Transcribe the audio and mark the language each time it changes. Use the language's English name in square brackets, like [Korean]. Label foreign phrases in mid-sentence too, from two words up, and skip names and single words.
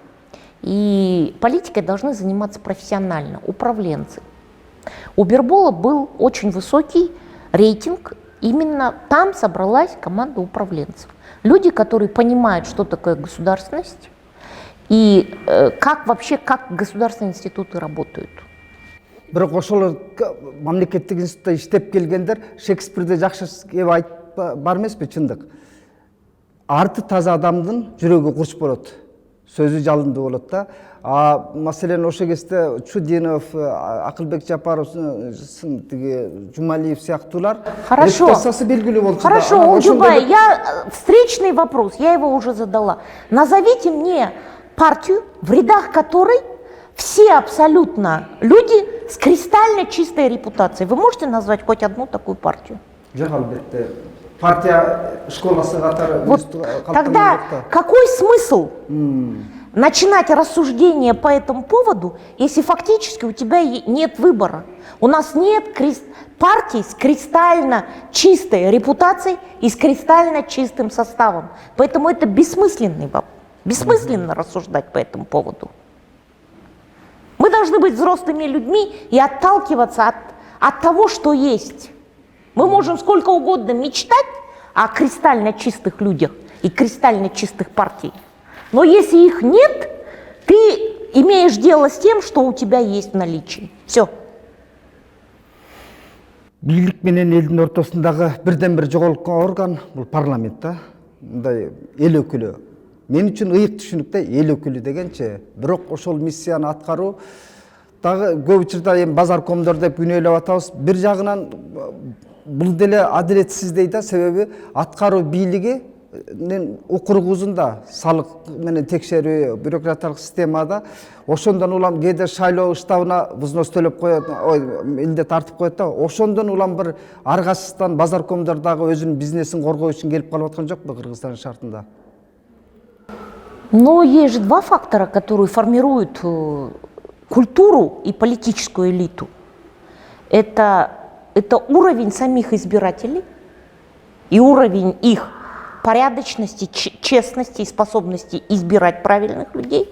[Russian] И политикой должны заниматься профессионально, управленцы. У Бирбола был очень высокий рейтинг, именно там собралась команда управленцев. Люди, которые понимают, что такое государственность и как вообще, как государственные институты работают. [Kyrgyz] Бирок ошолор мамлекеттик институтта иштеп келгендер Шекспирде жакшы кеп айтып бар эмеспи, чындык. Арты таза адамдын жүрөгү курч болот. Сөзү жалындуу болот да. Маселен ошол кезде Чудинов, Акылбек Жапаров, Жумалиев сыяктуулар репутациясы белгилүү болчу. [Russian] Хорошо, Олжубай, встречный вопрос, я его уже задала. Назовите мне партию, в рядах которой все абсолютно люди с кристально чистой репутацией. Вы можете назвать хоть одну такую партию? [Kyrgyz] Жок, албетте. Партия школасы катары. [Russian] Вот тогда какой смысл начинать рассуждение по этому поводу, если фактически у тебя нет выбора? У нас нет партий с кристально чистой репутацией и с кристально чистым составом. Поэтому это бессмысленный вопрос. Бессмысленно рассуждать по этому поводу. Мы должны быть взрослыми людьми и отталкиваться от того, что есть. Мы можем сколько угодно мечтать о кристально чистых людях и кристально чистых партиях. Но если их нет, ты имеешь дело с тем, что у тебя есть в наличии. Все. [Kyrgyz] Бийлик менен элдин ортосундагы бирден-бир жоголткон орган бул парламент да. Мындай эл өкүлү. Мен үчүн ыйык түшүнүктө эл өкүлү дегенче, бирок ошол миссияны аткаруу дагы көп учурда эми базаркомдор деп күнөөлөп атабыз. Бир жагынан бул деле адилетсиз дейт, себеби аткаруу бийлигинин округузунда салык менен текшерүү бюрократиялык системада ошондон улам кээде шайлоо штабына взнос төлөп коет, милдет тартып коет да, ошондон улам бир аргасыздан базаркомдор дагы өзүнүн бизнесин коргоо үчүн келип калып аткан жокпу Кыргызстан шартында? [Russian] Но есть же два фактора, которые формируют культуру и политическую элиту. Это уровень самих избирателей и уровень их порядочности, честности и способности избирать правильных людей.